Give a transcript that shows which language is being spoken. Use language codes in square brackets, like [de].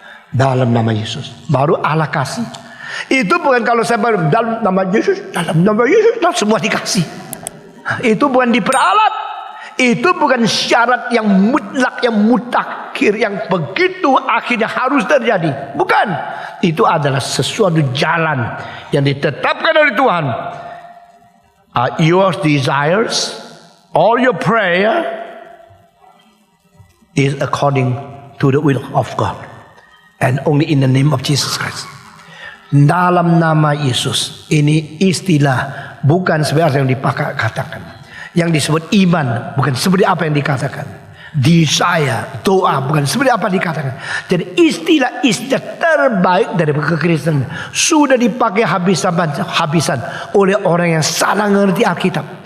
[id] Dalam nama Yesus baru Allah kasih. Itu bukan kalau saya baru dalam nama Yesus, semua dikasih. Itu bukan diperalat. Itu bukan syarat yang mutlak, yang mutakhir, yang begitu akhirnya harus terjadi. Bukan. Itu adalah sesuatu jalan yang ditetapkan oleh Tuhan. [en] Your desires, all your prayer is according to the will of God, and only in the name of Jesus Christ. [id] Dalam nama Yesus, ini istilah bukan seperti yang dipakai katakan. Yang disebut iman bukan seperti apa yang dikatakan. Desire, doa bukan seperti apa dikatakan. Jadi istilah-istilah terbaik dari kekristenan sudah dipakai habisan oleh orang yang salah mengerti Alkitab.